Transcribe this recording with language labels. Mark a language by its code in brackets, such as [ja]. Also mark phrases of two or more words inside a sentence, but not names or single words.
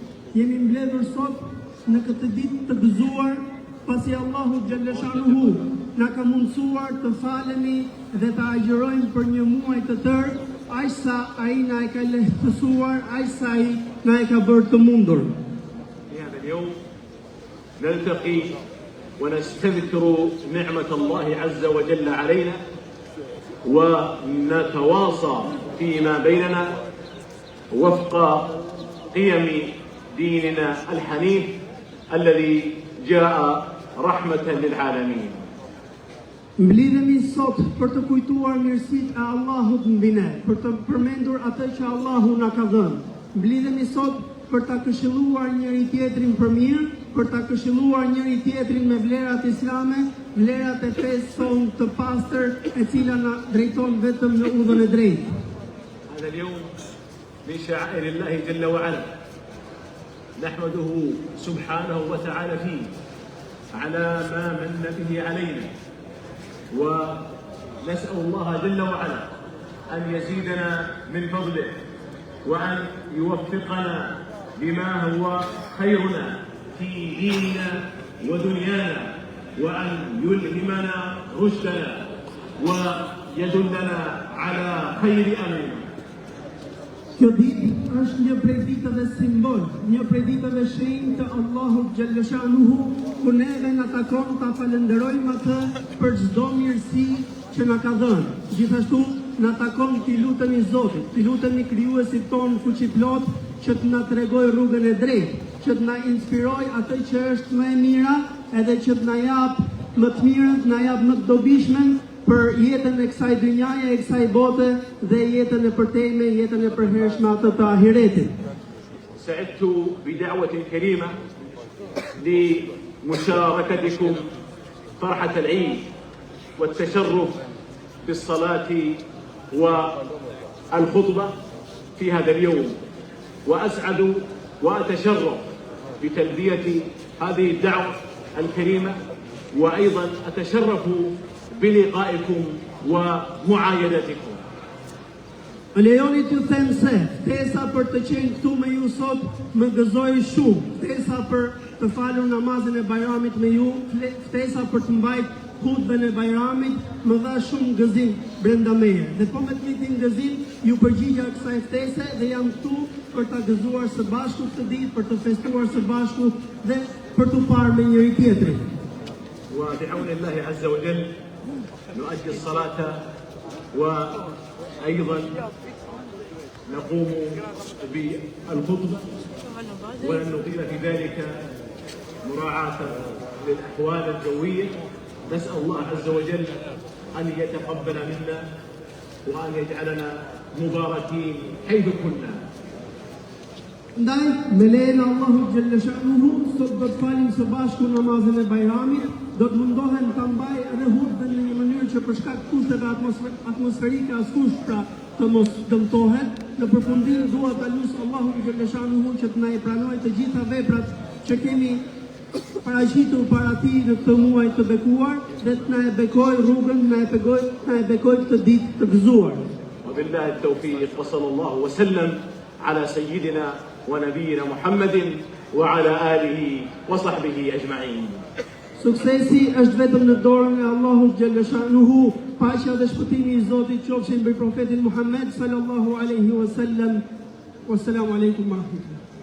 [sq] jemi mbledhur sot në këtë ditë të gëzuar, pasi Allahu Gjallëshanuhu na ka mundësuar të falemi dhe të agjërojmë për një muaj të tërë, aq sa ai na e ka lehtësuar, aq sa ai na e ka bërë të mundur. [ar] نلتقي ونستذكر نعمة الله عز وجل علينا ونتواصى فيما بيننا وفق قيم ديننا الحنيف الذي جاء رحمة للعالمين. [sq] Mblidhemi sot për të kujtuar mirësitë e Allahut mbi ne, për të përmendur atë që Allahu na ka dhënë. Mblidhemi sot për ta këshilluar njëri tjetrin për mirë, për ta këshilluar njëri tjetrin me vlerat islame, vlerat e fesë sonë të pastër, e cila na drejton vetëm në udhën e drejtë. [ar] هذا اليوم من شعائر الله جل وعلا نحمده سبحانه وتعالى فيه على ما من به علينا ونسأل الله جل وعلا أن يزيدنا من فضله وأن يوفقنا بما هو خيرنا في ديننا ودنيانا وأن يلهمنا رشدنا ويدلنا على خير أمرنا. [sq] Kjo ditë është një prej ditëve simbol, një prej ditëve shenjë të Allahut Gjallëshanuhu, ku neve na takon ta falenderojmë atë për çdo mirësi që na ka dhënë. Gjithashtu na takon t'i lutemi Zotit, t'i lutemi krijuesit ton fuqiplot që të na tregoj rrugën e drejtë, që të na inspiroj atë që është më e mira, edhe që të na jap më të mirën, të na jap më të dobishmen për jetën e kësaj dynjaje, e kësaj bote dhe jetën e përtejme, jetën e përhershme atë të ahiretit. [ar] سعدت بدعوة كريمة لمشاركتكم فرحة العيد والتشرف بالصلاة والخطبة في هذا اليوم، وأسعد وأتشرف بتلبية هذه الدعوة الكريمة، وأيضا أتشرف بلقائكم ومعايدتكم. [sq] Lejoni t'ju them se ftesa për të qenë këtu me ju sot më gëzoi shumë, ftesa për të falur namazin e Bajramit me ju, ftesa për të mbajt hutbën e Bajramit më dha shumë gëzim brenda meje. Dhe po me të njëjtin gëzim ju përgjigja kësaj ftese dhe jam këtu për ta gëzuar së bashku këtë ditë, për të festuar së bashku dhe për të parë me njëri tjetrin. [ar] وبعون الله عز وجل نؤدي الصلاة وأيضا نقوم بالخطبة ولن نطيل في ذلك مراعاة للأحوال الجوية. نسأل الله عز وجل أن يتقبل منا وأن يجعلنا مباركين حيث كنا. [sq] Ndaj, me lejnë Allahu Gjallëshanuhu, sot do të falim së bashku namazin e Bajramit, do të mundohen të mbaj edhe hutbën në një mënyrë që për shkak kushteve atmosferike askush pra të mos dëmtohet. Në përfundim dua ta lutem Allahun Gjallëshanuhu që të na i pranojë të gjitha veprat që kemi paraqitur para tij në këtë muaj të bekuar dhe të na e bekoj rrugën, na e bekoj këtë ditë të gëzuar. [ar] وبالله التوفيق وصلى الله وسلم على سيدنا ونبينا محمد وعلى آله وصحبه أجمعين. [sq] Suksesi është vetëm në dorën e Allahut Gjallëshanuhu, paqja dhe shpëtimi i Zotit qofshin mbi profetin Muhammed [ar] صلى الله عليه وسلم. والسلام عليكم ورحمة الله.